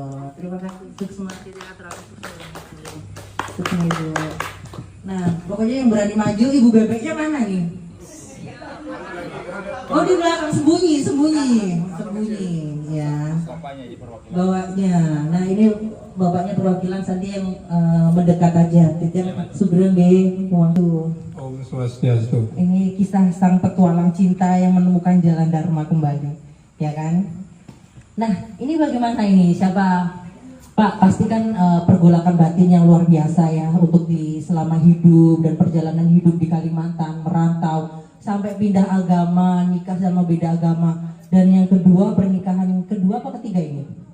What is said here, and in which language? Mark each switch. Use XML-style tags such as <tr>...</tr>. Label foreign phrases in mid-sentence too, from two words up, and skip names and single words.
<id>Terima kasih. Sukses Ibu. Nah, pokoknya yang berani maju, ibu bebeknya mana nih? Oh, di belakang sembunyi ya. Bawanya. Nah, ini bapaknya perwakilan Santi yang mendekat aja. Titian Sugeng waktu.</id> <sa>Om Swastiastu.</sa> <id>Ini kisah sang petualang cinta yang menemukan jalan Dharma kembali, ya kan? Nah, ini bagaimana ini? Siapa? Pak, pastikan pergolakan batin yang luar biasa ya untuk selama hidup dan perjalanan hidup di Kalimantan, merantau sampai pindah agama, nikah sama beda agama, dan yang kedua pernikahan kedua apa ketiga ini?</id>